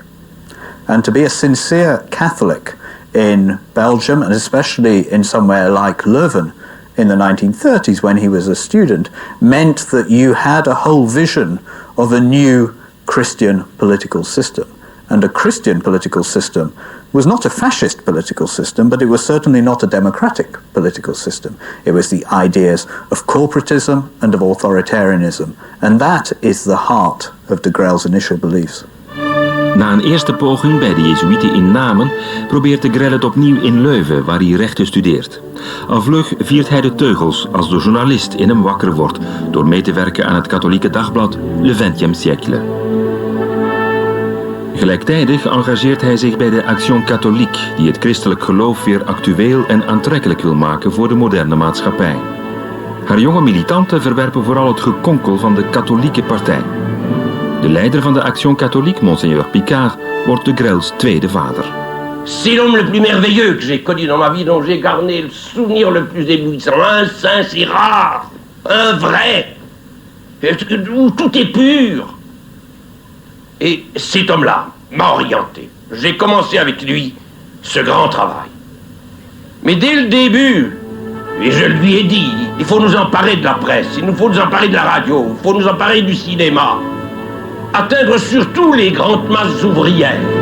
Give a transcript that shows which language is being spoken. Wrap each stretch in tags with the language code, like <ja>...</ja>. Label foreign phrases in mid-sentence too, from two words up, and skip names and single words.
<en>And to be a sincere Catholic in Belgium, and especially in somewhere like Leuven in the 1930s when he was a student, meant that you had a whole vision of a new Christian political system. And a Christian political system was not a fascist political system, but it was certainly not a democratic political system. It was the ideas of corporatism and of authoritarianism. And that is the heart of de Grelle's initial beliefs.</en> <nl>Na een eerste poging bij de Jezuïeten in Namen probeert de Grelle het opnieuw in Leuven, waar hij rechten studeert. Al vlug viert hij de teugels als de journalist in hem wakker wordt door mee te werken aan het katholieke dagblad Le 20e siècle. Gelijktijdig engageert hij zich bij de Action Catholique, die het christelijk geloof weer actueel en aantrekkelijk wil maken voor de moderne maatschappij. Haar jonge militanten verwerpen vooral het gekonkel van de katholieke partij. De leider van de Action Catholique, Monseigneur Picard, wordt de Grelle's tweede vader.</nl> <fr>C'est l'homme le plus merveilleux que j'ai connu dans ma vie, dont j'ai gardé le souvenir le plus éblouissant. Un saint si rare, un vrai, où tout est pur. Et cet homme-là m'a orienté. J'ai commencé avec lui ce grand travail. Mais dès le début, et je lui ai dit, il faut nous emparer de la presse, il nous faut nous emparer de la radio, il faut nous emparer du cinéma, atteindre surtout les grandes masses ouvrières.</fr>